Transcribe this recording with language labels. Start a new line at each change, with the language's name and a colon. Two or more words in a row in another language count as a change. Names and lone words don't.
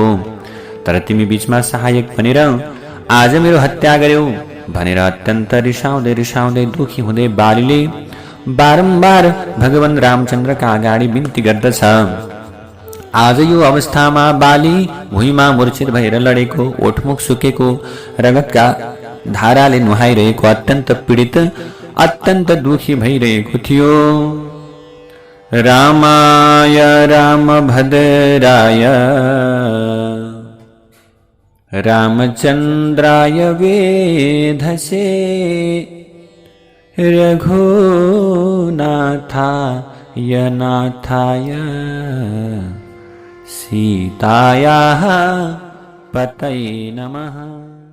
Nepali: तर तिमी बीचमा सहायक बनेर आज मेरो हत्या गर्यौ भनेर अत्यन्त रिसाउँदै रिसाउँदै दुखी हुँदै बालीले बारम्बार भगवान रामचन्द्रका अगाडि बिन्ती गर्दछ। आज यो अवस्थामा बाली भुइँमा मूर्छित भएर लडेको, ओठमुख सुकेको, रगतका धाराले नुहाइरहेको, अत्यन्त पीडित, अत्यन्त दुखी भइरहेको थियो।
Sanskrit: रामाय रामभद्राय रामचन्द्राय वेधसे रघुनाथाय नाथाय सीतायाः पतये नमः।